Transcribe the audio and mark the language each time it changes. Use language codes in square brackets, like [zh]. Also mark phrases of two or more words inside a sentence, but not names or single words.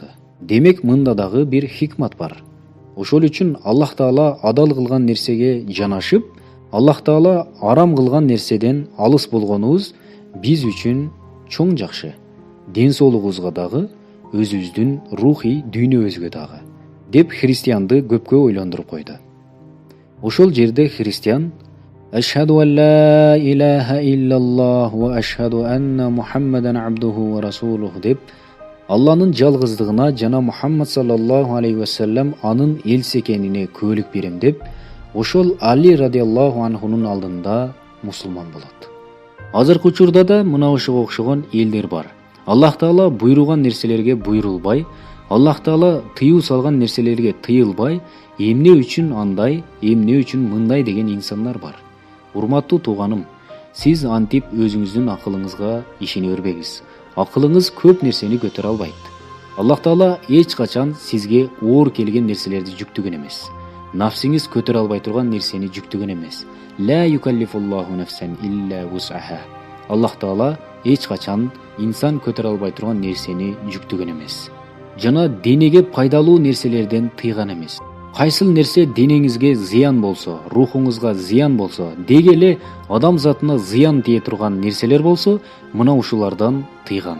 [ky] Демек мында дагы бир хикмат бар. Ошол үчүн Аллах Таала адал кылган нерсеге жанашып, Аллах Таала арам кылган нерседен алыс болгонубуз биз үчүн чоң жакшы. Ден соолугубузга дагы, өзүбүздүн рухий дүйнөбүзгө дагы, деп христианды көпкө ойлондуруп койду. Ошол жерде христиан [ar] أشهد أن لا إله إلا الله وأشهد أن محمدا عبده ورسوله [ky] деп Алланын жалгыздыгына жана Мухаммад [ar] صلى الله عليه وسلم [ky] анын элчиси экенине күбөлүк берем деп, ошол Али радıyallahu анхунун алдында мусулман болот. Азыркы учурда да мына ошого окшогон элдер бар. Аллах Таала буйруган нерселерге буйрулбай, Аллах Таала тыюу салган нерселерге тыйылбай, эмне үчүн андай, эмне үчүн мындай деген инсандар бар. Урматтуу тууганым, сиз антип өзүңүздүн акылыңызга ишене бербеңиз. Акылыңыз көп нерсени көтөрө албайт. Аллах Таала эч качан сизге оор келген нерселерди жүктөгөн эмес. Нафсиңиз көтөрө албай турган нерсени жүктөгөн эмес. [ar] لا يكلف الله نفسا إلا وسعها. [ky] Аллах Таала эч качан инсан көтөрө албай турган нерсени жүктөгөн эмес. Жана денеге пайдалуу нерселерден тыйган эмес. Кайсыл нерсе денеңизге зыян болсо, рухуңузга зыян болсо, деги эле адам затына зыян тие турган нерселер болсо, мына ушулардан тыйган.